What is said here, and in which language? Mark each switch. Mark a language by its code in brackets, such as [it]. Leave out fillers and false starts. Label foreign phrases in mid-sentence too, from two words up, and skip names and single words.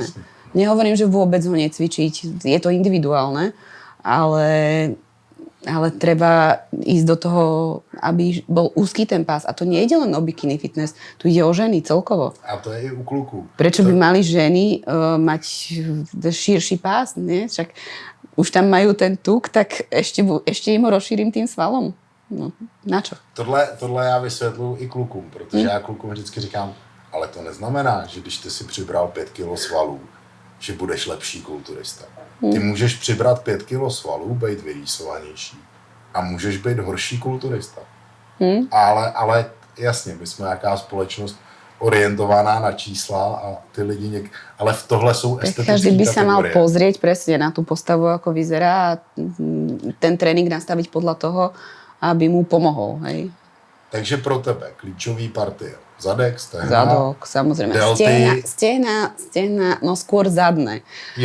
[sk] Nehovorím, že vôbec ho necvičiť. Je to individuálne, ale treba ísť do toho, aby bol úzky ten pás. A to nie ide len o bikini fitness, tu ide o ženy celkovo. [cs] A to je i u kluků. [sk] Prečo by mali ženy mať širší pás? Nie? Však už tam majú ten tuk, tak ešte im ho rozšírim tým svalom. No, na čo? [cs] Tohle já vysvětluju i klukům, protože já klukům vždycky říkám, ale to neznamená, že když ty si přibral 5 kilo svalů, že budeš lepší kulturista. Ty můžeš přibrat 5 kilo svalů, být vyrýsovanější a můžeš být horší kulturista. Ale jasně, my jsme jaká společnost orientovaná na čísla a ty lidi ale v tohle jsou estetické kategorie. [sk] Každý by sa mal pozrieť presne na tú postavu, ako vyzerá a ten trénink nastaviť podľa toho, aby mu pomohol, hej. [cs] Takže pro tebe klíčový partie. Zadek, stehna. [sk] Zadok, samozrejme. Stehna, no skôr zadné. [cs] Jo.